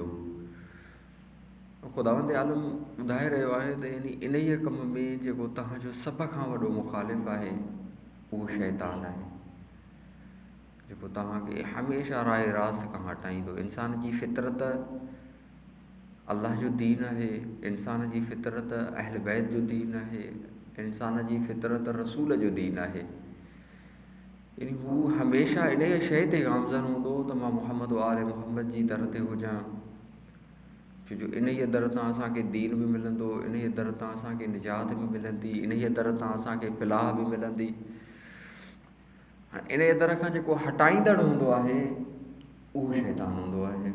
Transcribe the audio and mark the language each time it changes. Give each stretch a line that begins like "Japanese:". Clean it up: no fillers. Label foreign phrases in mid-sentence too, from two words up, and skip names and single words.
Sindhi: खुदावंद आलम ॿुधाए रहियो आहे त यानी इन ई कम में जेको तव्हांजो सभ खां वॾो मुखालिफ़ आहे उहो शैतान आहे, जेको तव्हांखे हमेशह राह रास्त खां हटाईंदो। इंसान जी फितरत अल्लाह जो दीन आहे, इंसान जी फितरत अहल बैत जो दीन आहे, इंसान जी फितरत रसूल जो दीन आहे। यानी हू हमेशह इन शइ ते गामज़न हूंदो त मां मुहम्मद व आले मुहम्मद जी दर ते हुजां, छो जो इन ई दर तां असांखे दीन बि मिलंदो, इन ई दर तां असांखे निजात बि मिलंदी, इन ई दर तां असांखे फ़लाह बि मिलंदी। इन दर खां जेको हटाईंदड़ हूंदो आहे उहो शैतान हूंदो आहे।